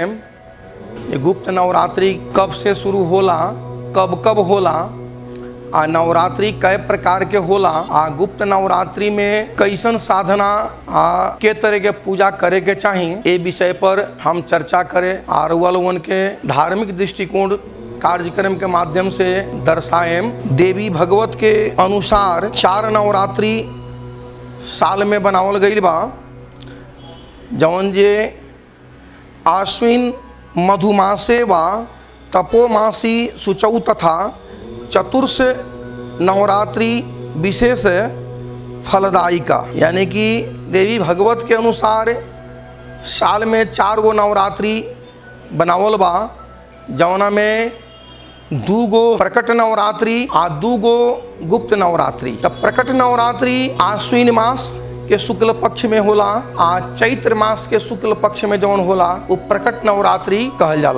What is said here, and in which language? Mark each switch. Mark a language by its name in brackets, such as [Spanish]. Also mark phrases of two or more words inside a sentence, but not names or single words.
[Bhojpuri] ये गुप्त नवरात्रि कब से शुरू होला, कब कब होला, नवरात्रि कई प्रकार के होला, गुप्त नवरात्रि में कैसन साधना के तरह के पूजा करे के चाहिए, ये विषय पर हम चर्चा करें और वलवन के धार्मिक दृष्टिकोण कार्यक्रम के माध्यम से दर्शाएं। देवी भगवत के अनुसार 4 नवरात्रि साल में बनावल गईल बा, जौन जे [Sanskrit] आश्विन मधुमासे व तपोमासी शुचौ तथा चतुर्थ नवरात्रि विशेष फलदायिका, [Bhojpuri] यानी कि देवी भगवत के अनुसार साल में 4 गो नवरात्रि बनावल बा, जौना में 2 गो प्रकट नवरात्रि आ 2 गो गुप्त नवरात्रि। तब प्रकट नवरात्रि आश्विन मास के शुक्ल पक्ष में होला, चैत्र मास के शुक्ल पक्ष में जौन होला वो प्रकट नवरात्रि कहल जाला।